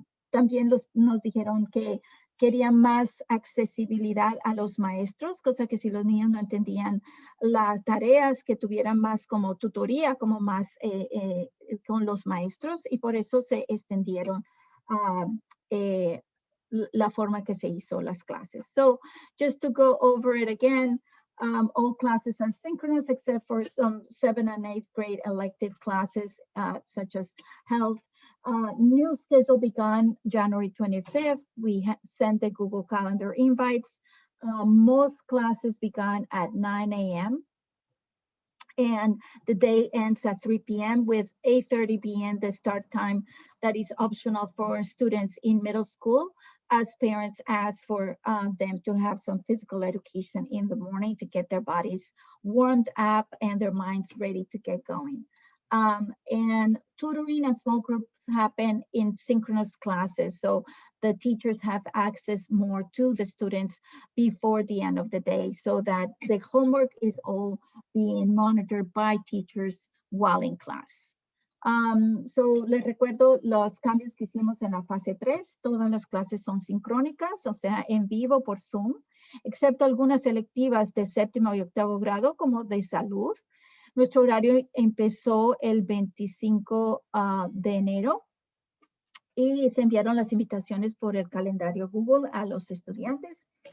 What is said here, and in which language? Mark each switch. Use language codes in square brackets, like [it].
[es] También nos dijeron que querían más accesibilidad a los maestros, cosa que si los niños no entendían las tareas, que tuvieran más como tutoría, como más con los maestros, y por eso se extendieron la forma que se hizo las clases. [en] So just to go over it again, all classes are synchronous except for some 7th and 8th grade elective classes such as health. New schedule began January 25th. We sent the Google Calendar invites. Most classes began at 9 a.m. and the day ends at 3 p.m. with 8:30 p.m. the start time that is optional for students in middle school as parents ask for them to have some physical education in the morning to get their bodies warmed up and their minds ready to get going. And tutoring and small groups happen in synchronous classes. So the teachers have access more to the students before the end of the day so that the homework is all being monitored by teachers while in class. [es] So les recuerdo los cambios que hicimos en la fase 3. Todas las clases son sincrónicas, o sea, en vivo por Zoom, excepto algunas selectivas de séptimo y octavo grado, como de salud. Nuestro horario empezó el 25 de enero y se enviaron las invitaciones por el calendario Google a los estudiantes.